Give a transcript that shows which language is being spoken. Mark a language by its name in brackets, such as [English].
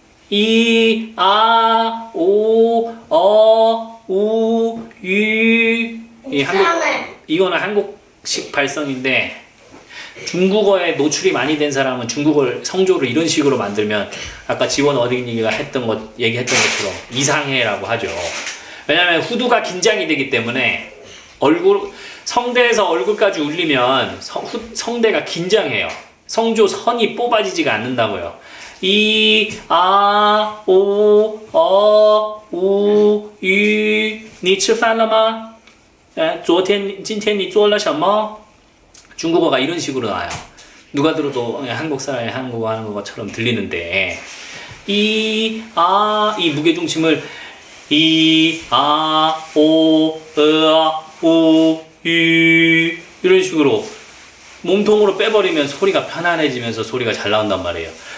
[Korean] 이, 아, 오, 어, 우, 유 이거는 한국식 발성인데 중국어에 노출이 많이 된 사람은 중국어 성조를 이런 식으로 만들면 아까 지원 어린이가 얘기했던 것처럼 이상해라고 하죠. 왜냐하면 후두가 긴장이 되기 때문에 성대에서 얼굴까지 울리면 성대가 긴장해요. 성조 선이 뽑아지지가 않는다고요. 이, 아, 오, 어, 우, 유, [Chinese] 你吃饭了吗？昨天今天你做了什么？ [Korean] 중국어가 이런 식으로 나와요. 누가 들어도 그냥 한국 사람이 한국어 하는 것처럼 들리는데 이 무게중심을 이, 아, 오, 우, 유 이런 식으로 몸통으로 빼버리면 소리가 편안해지면서 소리가 잘 나온단 말이에요.